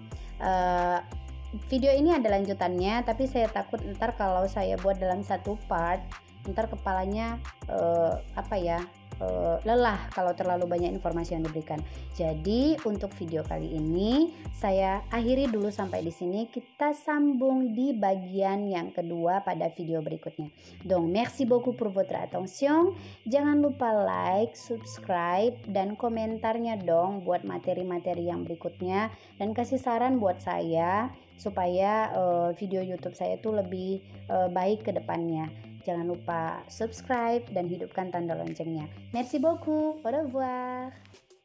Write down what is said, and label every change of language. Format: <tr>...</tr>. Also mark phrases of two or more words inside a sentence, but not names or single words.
<id>Video ini ada lanjutannya, tapi saya takut ntar kalau saya buat dalam satu part, ntar kepalanya lelah kalau terlalu banyak informasi yang diberikan. Jadi untuk video kali ini saya akhiri dulu sampai di sini. Kita sambung di bagian yang kedua pada video berikutnya.</id> <fr>Donc merci beaucoup pour votre attention.</fr> <id>Jangan lupa like, subscribe dan komentarnya dong buat materi-materi yang berikutnya, dan kasih saran buat saya supaya video YouTube saya itu lebih baik ke depannya. Jangan lupa subscribe dan hidupkan tanda loncengnya.</id> <fr>Merci beaucoup. Au revoir.</fr>